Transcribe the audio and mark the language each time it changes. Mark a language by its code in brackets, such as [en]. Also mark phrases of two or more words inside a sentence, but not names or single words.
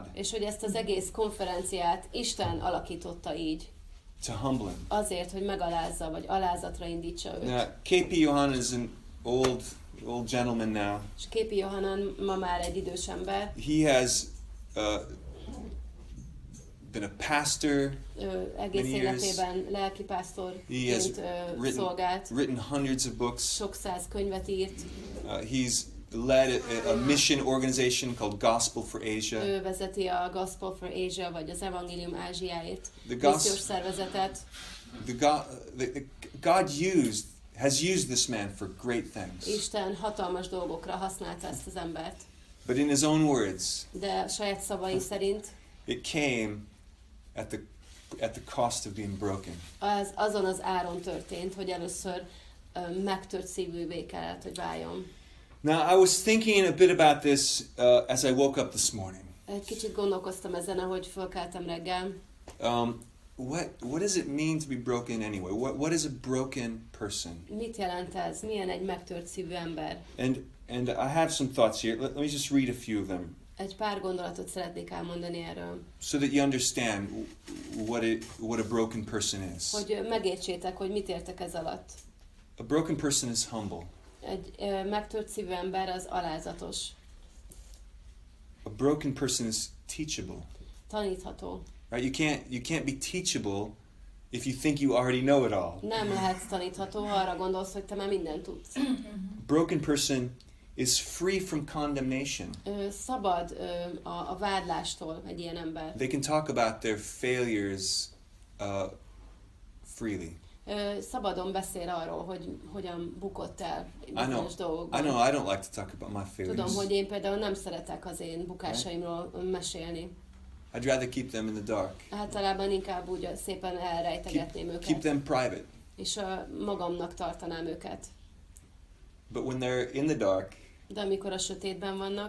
[hu] És hogy ezt az egész konferenciát Isten alakította így, [en] to humble him. [hu] azért, hogy megalázza, vagy alázatra indítsa őt. [en] Now, K.P. Johann is an old gentleman now. [hu] És Képi Johannan ma már egy idős ember, [en] He has been a pastor. [hu] ő egész [en] Many years. [hu] életében [en] He has [hu] lelkipásztorként szolgált, [en] written hundreds of books. [hu] sok száz könyvet írt, [en] He's led a mission organization called Gospel for Asia. [hu] ő vezeti a Gospel for Asia, vagy az Evangélium Ázsiáért [en] The [hu] missziós szervezetet. [en] God has used this man for great things. [hu] Isten hatalmas dolgokra használta ezt az embert, [en] But in his own words, [hu] de saját szavai szerint [en] it came at the cost of being broken. [hu] azon az áron történt, hogy először megtört szívűvé kellett, hogy váljon. [en] Now, I was thinking a bit about this as I woke up this morning. [hu] Egy kicsit gondolkoztam ezen, ahogy fölkeltem reggel. [en] What does it mean to be broken anyway? What is a broken person? [hu] Mit jelent ez? Milyen egy megtört szívű ember? [en] And I have some thoughts here. Let me just read a few of them [hu] Egy pár gondolatot szeretnék elmondani erről, [en] so that you understand what a broken person is. [hu] hogy megértsétek, hogy mit értek ez alatt. [en] A broken person is humble. [hu] Egy megtört szívű ember az alázatos, [en] A broken person is teachable. [hu] tanítható. [en] Right? You can't be teachable if you think you already know it all. [hu] Nem lehetsz tanítható, ha arra gondolsz, hogy te már mindent tudsz. [en] A broken person is free from condemnation. [hu] Szabad a vádlástól egy ilyen ember. [en] They can talk about their failures freely. [hu] Szabadon beszél arról, hogy hogyan bukott el [en] I know. [hu] bizonyos dolgokban. [en] I don't like to talk about my failures. [hu] Tudom, hogy én például nem szeretek az én bukásaimról mesélni. [en] I'd rather keep them in the dark. [hu] Általában inkább úgy szépen elrejtegetném [en] Keep [hu] őket, [en] them private. [hu] és magamnak tartanám őket. [en] But when they're in the dark, [hu] De amikor a sötétben vannak,